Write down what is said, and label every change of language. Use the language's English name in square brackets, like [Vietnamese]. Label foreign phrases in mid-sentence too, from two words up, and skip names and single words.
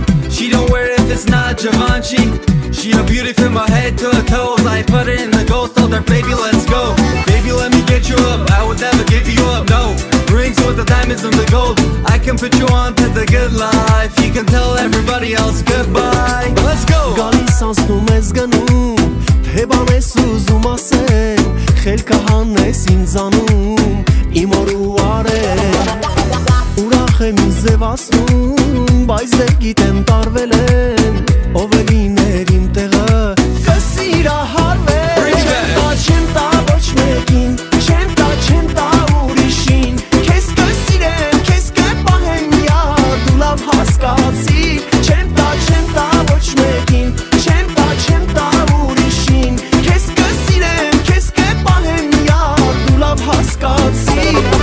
[English] She don't wear it if it's not Givenchy. She a beauty from her head to her toes. I put her in the ghost, told her, baby, let's go. Baby, let me get you up. I would never give you up, no. Rings with the diamonds and the gold. I can put you on to the good life. You can tell everybody else goodbye. Let's go. [Armenian] Գալիս անցնում ես գնում Թե բան ես ուզում ասել Խելքը հանես ինձանում Իմ օր ու արել Ուրախ եմ ինձ ձևացնում Բայց դե գիտեմ տարվել եմ Ով է լիներ իմ տեղը Կսիրահարվել Չեմ տա ոչ մեկին Չեմ տա ուրիշին Քեզ կսիրեմ, քեզ կպահեմ յար Դու լավ հասկացիր Չեմ տա ոչ մեկին Չեմ տա ուրիշին Քեզ կսիրեմ, քեզ կպահեմ յար Դու լավ հասկացիր